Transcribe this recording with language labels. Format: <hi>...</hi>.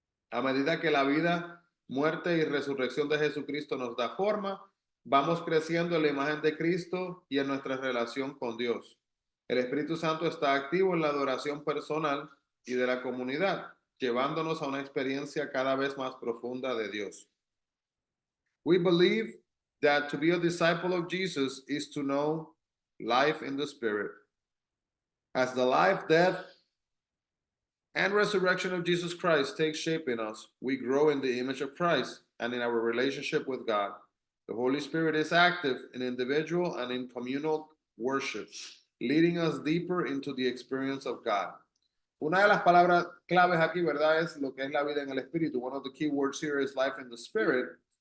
<es>A medida que la vida, muerte y resurrección de Jesucristo nos da forma, vamos creciendo en la imagen de Cristo y en nuestra relación con Dios. El Espíritu Santo está activo en la adoración personal y de la comunidad, llevándonos a una experiencia cada vez más profunda de Dios.</es> <en>We believe that to be a disciple of Jesus is to know life in the Spirit. As the life, death, and resurrection of Jesus Christ takes shape in us, we grow in the image of Christ and in our relationship with God. The Holy Spirit is active in individual and in communal worship, leading us deeper into the experience of God.</en> <es>Una de las palabras claves aquí, ¿verdad? Es lo que es la vida en el Espíritu.</es> <en>One of the key words here is life in the Spirit.</en>